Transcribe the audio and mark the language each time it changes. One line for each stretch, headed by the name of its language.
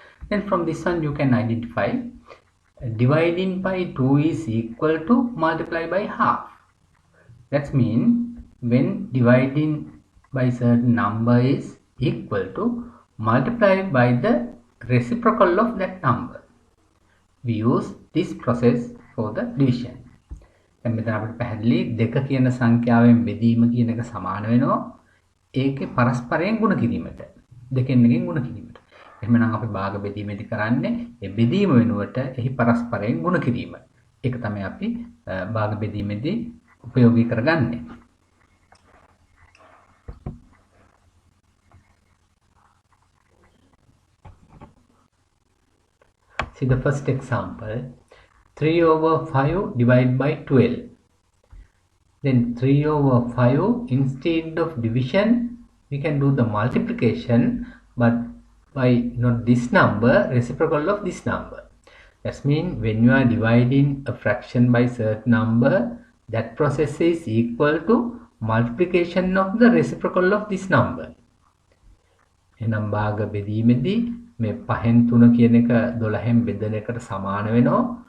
English: Then from this one you can identify dividing by 2 is equal to multiply by half. That means when dividing by certain number is equal to multiply by the reciprocal of that number. We use this process for the division.
Sinhala: දැන් මෙතන අපිට පැහැදිලි දෙක කියන සංඛ්‍යාවෙන් බෙදීම කියන එක සමාන වෙනවා ඒකේ පරස්පරයෙන් ගුණ කිරීමට. දෙකෙන් එකකින් ගුණ කිරීමට. එහෙමනම් අපි භාග බෙදීමේදී කරන්නේ ඒ බෙදීම වෙනුවට එහි පරස්පරයෙන් ගුණ කිරීම. ඒක තමයි අපි භාග බෙදීමේදී උපයෝගී කරගන්නේ.
English: See the first example. 3 over 5 divided by 12. Then 3 over 5, instead of division, we can do the multiplication, but by not this number, reciprocal of this number. That means when you are dividing a fraction by certain number, that process is equal to multiplication of the reciprocal of this number.
Sinhala: එනම් භාග බෙදීමේදී මේ 5න් 3 කියන එක 12න් බෙදෙන එකට සමාන වෙනවා.